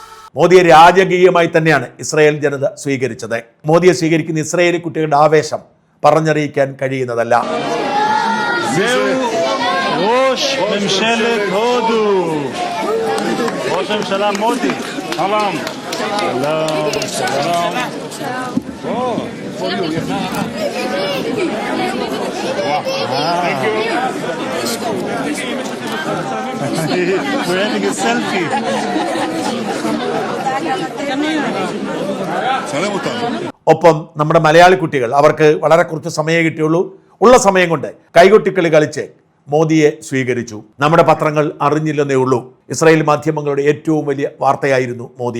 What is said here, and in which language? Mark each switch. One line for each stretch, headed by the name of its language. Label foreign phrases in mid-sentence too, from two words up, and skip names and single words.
Malayalam: മോദിയെ രാജകീയമായി തന്നെയാണ് ഇസ്രായേൽ ജനത സ്വീകരിച്ചത്. മോദിയെ സ്വീകരിക്കുന്ന ഇസ്രായേലി കുട്ടികളുടെ ആവേശം പറഞ്ഞറിയിക്കാൻ കഴിയുന്നതല്ല.
Hebrew: ראש ממשלת הודו, ראש הממשלה מודי, שלום. שלום.
English: We're having a selfie.
Malayalam: ഒപ്പം നമ്മുടെ മലയാളി കുട്ടികൾ, അവർക്ക് വളരെ കുറച്ച് സമയമേ കിട്ടിയുള്ളൂ. ഉള്ള സമയം കൊണ്ട് കൈകൊട്ടിക്കളി കളിച്ച് മോദിയെ സ്വീകരിച്ചു. നമ്മുടെ പത്രങ്ങൾ അറിഞ്ഞില്ലെന്നേ ഉള്ളൂ. ഇസ്രായേൽ മാധ്യമങ്ങളുടെ ഏറ്റവും വലിയ വാർത്തയായിരുന്നു മോദി.